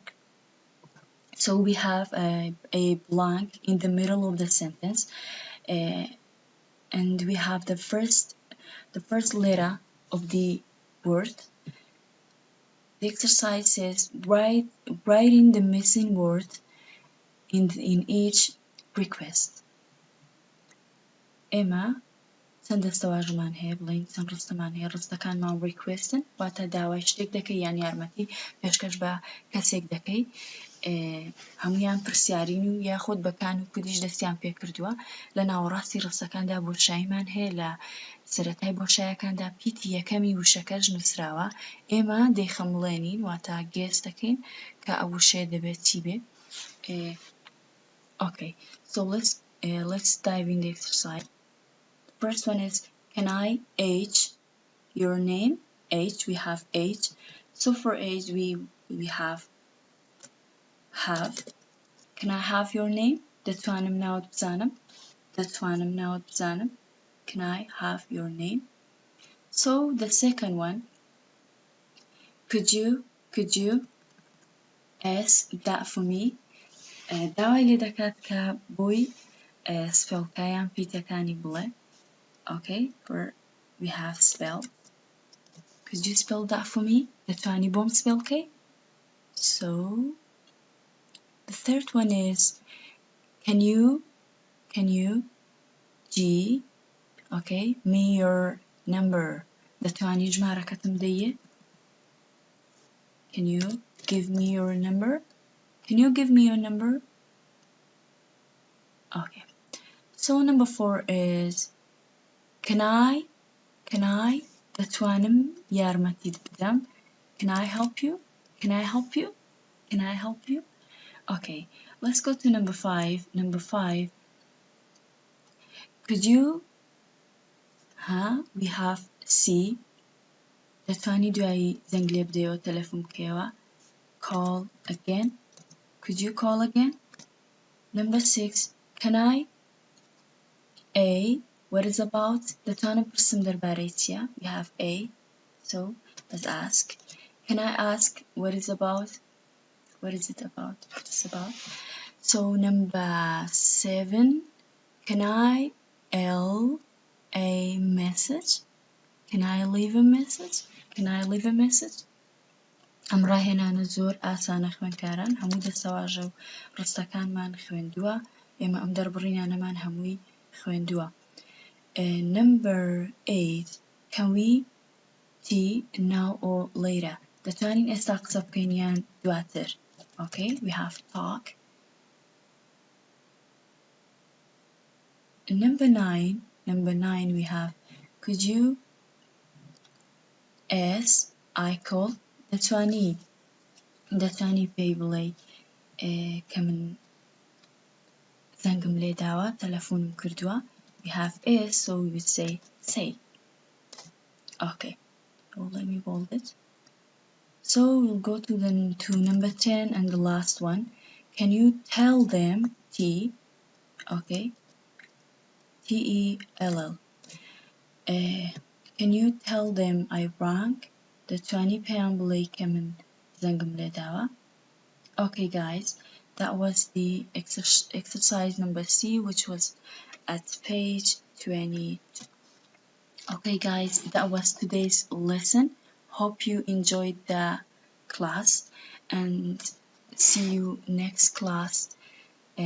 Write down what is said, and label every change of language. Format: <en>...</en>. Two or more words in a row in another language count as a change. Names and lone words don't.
<en>So we have a blank in the middle of the sentence, and we have the first letter of the word. The exercise says write in the missing word in each request.</en> <ckb>ئێمە چەند دەستەواژمان هەیە بڵین چەند ڕستەمان هەیە ڕستەکانمان requestن واتە داوای شتێک دەکەی یان یارمەتی پێشکەش بە کەسێک دەکەی هەمویان پرسیارین و یاخود بەکان و کودیش دەستیان پێ کردووە لە ناوەڕاستی ڕستەکاندا بۆشاییمان هەیە لە سەرەتای بۆشاییەکاندا پیتی یەکەمی وشەکەش نووسراوە ئێمە دەیخەمڵێنین واتە گێس دەکەین کە ئەو وشەیە دەبێت چی بێ.</ckb> <en>Okay, so let's dive in the exercise. First one is can I H your name? H, we have H. So for H we have. Can I have your name?</en> <ckb>دەتوانم ناوت بزانم.</ckb> <en>Can I have your name? So the second one could you S that for me?</en> <ckb>داوای لێ دەکات کە بۆی سپێڵکایان پیتەکانی بڵێ.</ckb> <en>Okay, we have spell. Could you spell that for me?</en> <ckb>دەتوانی بۆم سپێڵکەی؟</ckb> <en>So the third one is can you G okay me your number</en> <ckb>دەتوانی ژمارەکەتم دەیە؟</ckb> <en>Can you give me your number? Can you give me your number? Okay. So number 4 is can I</en> <ckb>دەتوانم یارمەتیت بدەم.</ckb> <en>Can I help you? Can I help you? Can I help you? Okay, let's go to number 5. Number 5. Could you we have C.</en> <ckb>دەتوانی دوایی زەنگ لێ بدەیەوە تەلەفۆن بکەیەوە.</ckb> <en>Call again. Could you call again? Number 6. Can I A. What is about?</en> <ckb>دەتوانم پرسم دەربارەی چییە?</ckb> <en>We have A. So let's ask. Can I ask what is about? What is it about? What is about? So number 7. Can I L a message? Can I leave a message? Can I leave a message?</en> <ckb>ئەم ڕاهێنانە زۆر ئاسانە خوێندکاران، هەموو دەسەواژە و ڕستەکانمان خوێندووە، ئێمە ئەم دەربڕینانەمان هەمووی خوێندووە.</ckb> <en>Number 8. Can we T now or later?</en> <ckb>دەتوانین ئێستا قسە بکەین یان دواتر.</ckb> <en>Okay, we have talk. Number 9 we have could you as I call</en> <ckb>دەتوانی پێی بڵێ کە من زەنگم لێ داوە تەلەفۆنم کردووە.</ckb> <en>We have is, so we would say. Okay, so let me bold it. So we'll go to number 10 and the last one. Can you tell them T, okay, T-E-L-L. Can you tell them I rang?</en> <ckb>دەتوانی پێیان بڵێ کە من زەنگم لێ داوە.</ckb> <en>Okay guys, that was the exercise number C, which was at page 20. Okay guys, that was today's lesson. Hope you enjoyed the class and see you next class.</en>